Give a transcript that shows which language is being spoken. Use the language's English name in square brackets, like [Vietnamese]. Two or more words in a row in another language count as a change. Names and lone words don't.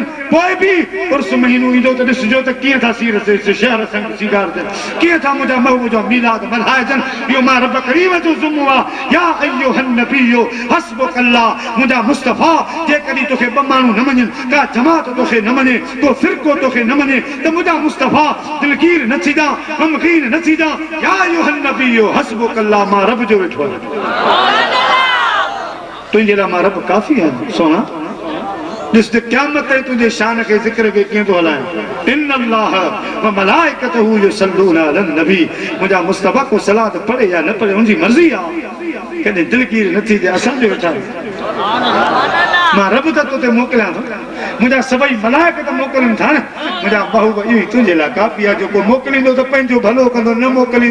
[Sindhi] पोइ बि उर्स महीनो ईंदो त ॾिसजो त कीअं था सीर शहर संग सीगारजनि कीअं था मुंहिंजा महबूब जो मीलाद मल्हाइजनि इहो मां रब करीम जो ज़ुम्मो आहे [Arabic] يا أيها النبي حسبك الله [Sindhi] मुंहिंजा मुस्तफ़ा जेकॾहिं तोखे ॿ माण्हू न मञनि का जमात तोखे न मञे को फ़िरक़ो तोखे न मञे त मुंहिंजा मुस्तफ़ा दिलगीर न थींदा गमगीन न थींदा [Arabic] يا أيها النبي حسبك الله [Sindhi] मां रब जो वेठो आहियां तुंहिंजे लाइ मां रब काफ़ी आहियां सोना ॾिस त क़यामत ताईं तुंहिंजे शान खे ज़िक्र खे कीअं थो हलायां [Arabic] إن الله وملائكته يصلون على النبي [Sindhi] मुंहिंजा मुस्तफ़ा को सलात पढ़े या न पढ़े उनजी मर्ज़ी आहे कॾहिं दिलगीर न थी थिए असांजो वेठा मां रब त तोते मोकिलियां थो मुंहिंजा सभई मलाइकत मोकिलिनि था न मुंहिंजा महबूब इहो ई तुंहिंजे लाइ काफ़ी आहे जेको मोकिलींदो त पंहिंजो भलो कंदो न मोकिली